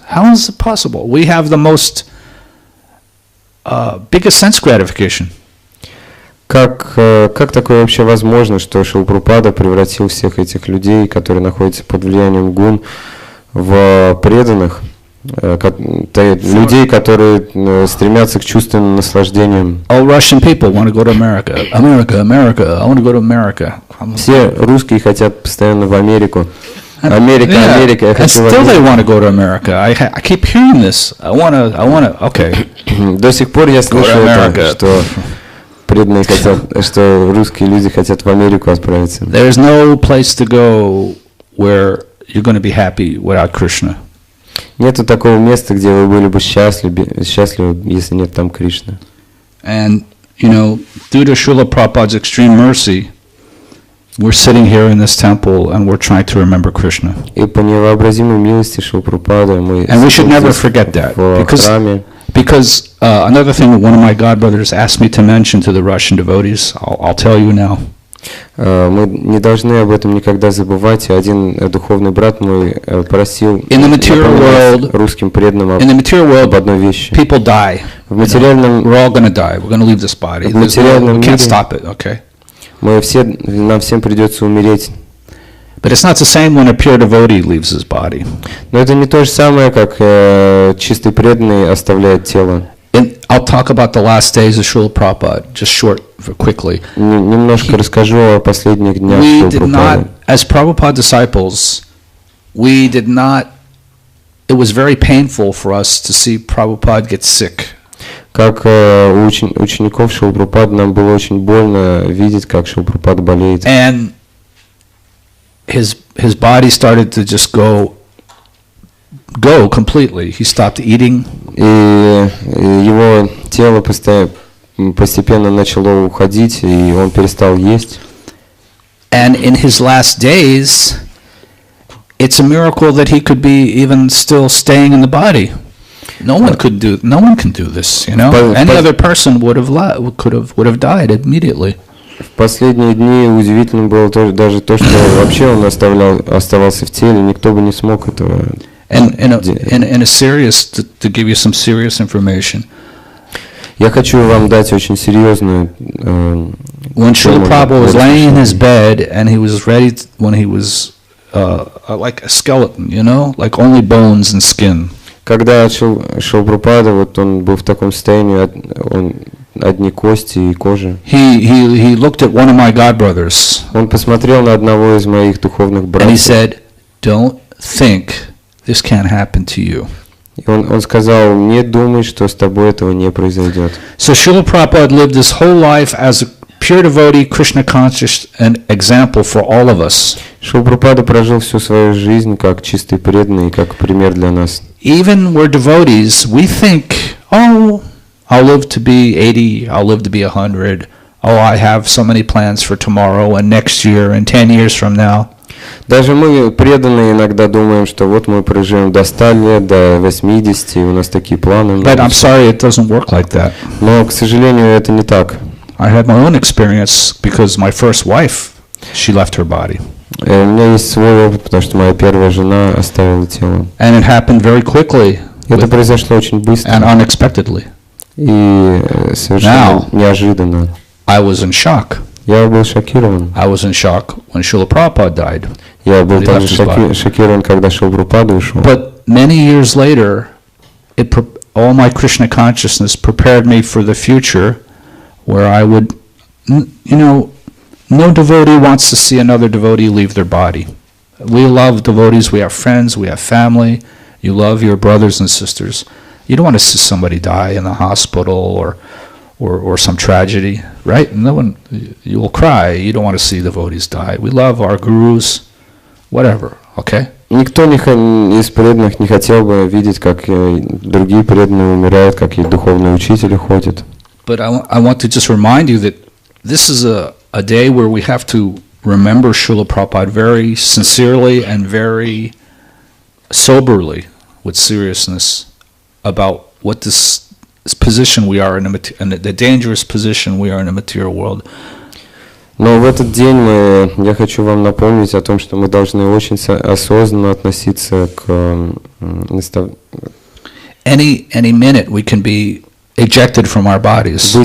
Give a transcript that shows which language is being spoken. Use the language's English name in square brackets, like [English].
[English] How is it possible? We have the most biggest sense gratification. [Russian] Как такое вообще возможно, что Шрила Прабхупада превратил всех этих людей, которые находятся под влиянием гун, в преданных? Людей, которые стремятся к чувственным наслаждениям. [English] All Russian people want to go to America. America, America. I want to go to America. [Russian] Все русские хотят постоянно в Америку. Америка, Америка. Я хочу в Америку. [English] And still they want to go to America. I keep hearing this. I want to. Okay. [Russian] До сих пор я слышу это, что преданные хотят, что русские люди хотят в Америку отправиться. [English] There is no place to go where you're going to be happy without Krishna. [Russian] Нету такого места, где вы были бы счастливы, если нет там Кришны. [English] And due to Srila Prabhupada's extreme mercy, we're sitting here in this temple and we're trying to remember Krishna. [Russian] И по невообразимой милости Шрилы Прабхупады мы. [English] And we should never forget that, because another thing one of my godbrothers asked me to mention to the Russian devotees, I'll tell you now. [Russian] Мы не должны об этом никогда забывать. Один духовный брат мой просил русским преданным об одной вещи. [English] People die. [Russian] В материальном [English] we're all going to die. We're going to leave this body. We can't stop it. Okay. [Russian] Нам всем придется умереть. [English] But it's not the same when a pure devotee leaves his body. [Russian] Но это не то же самое, как чистый преданный оставляет тело. [English] I'll talk about the last days of Srila Prabhupada, just quickly. [Russian] Немножко расскажу о последних днях Шрилы Прабхупады. [English] As Prabhupada disciples, it was very painful for us to see Prabhupada get sick. [Russian] Как у учеников Шрилы Прабхупады нам было очень больно видеть, как Шрила Прабхупада болеет. [English] And his body started to just go completely. He stopped eating. [Russian] И его тело постепенно начало уходить, и он перестал есть. [English] And in his last days, it's a miracle that he could be even still staying in the body. No one can do this, Any other person would have died immediately. [Russian] В последние дни удивительно было даже то, что вообще он оставался в теле, никто бы не смог этого. [English] And in a serious, to give you some serious information. [Russian] Я хочу вам дать очень серьезную. [English] When Srila Prabhupada was laying in his bed and he was ready, when he was like a skeleton, like only bones and skin. [Russian] Когда Шрила Прабхупада, он был в таком состоянии, он одни кости и кожа. [English] He looked at one of my god brothers [Russian] Он посмотрел на одного из моих духовных [English] and he [Russian] братьев, [English] said, "Don't think this can't happen to you." [Russian] и он сказал: не думай, что с тобой этого не произойдет. [English] So Srila Prabhupada lived his whole life as a pure devotee, Krishna conscious, an example for all of us. [Russian] Шрила Прабхупада прожил всю свою жизнь как чистый преданный, как пример для нас. [English] Even we're devotees, we think, oh, I'll live to be 80, I'll live to be 100, oh, I have so many plans for tomorrow and next year and 10 years from now. [Russian] Даже мы, преданные, иногда думаем, что вот мы проживем до 100 лет, до 80, и у нас такие планы. [English] But I'm sorry, it doesn't work like that. [Russian] Но, к сожалению, это не так. [English] I had my own experience because my first wife, she left her body. [Russian] У меня есть свой опыт, потому что моя первая жена оставила тело. [English] And it happened very quickly [Russian] Это произошло очень быстро [English] and unexpectedly. [Russian] и совершенно неожиданно. [English] I was in shock. [Russian] Я был шокирован. [English] I was in shock when Srila Prabhupada died. [Russian] Я был [English] He [Russian] также [English] left his body. [Russian] шокирован, когда Шрила Прабхупада ушел. [English] But many years later, all my Krishna consciousness prepared me for the future where I would, no devotee wants to see another devotee leave their body. We love devotees, we have friends, we have family, you love your brothers and sisters. You don't want to see somebody die in the hospital or some tragedy, right? No one, you will cry, you don't want to see devotees die. We love our gurus, whatever, okay? [Russian] Никто из преданных не хотел бы видеть, как другие преданные умирают, как и духовные учители ходят. [English] But I want to just remind you that this is a day where we have to remember Srila Prabhupada very sincerely and very soberly, with seriousness, about what this position we are in, the dangerous position we are in the material world. [Russian] Но в этот день я хочу вам напомнить о том, что мы должны очень осознанно относиться к [English] Any minute we can be ejected from our bodies.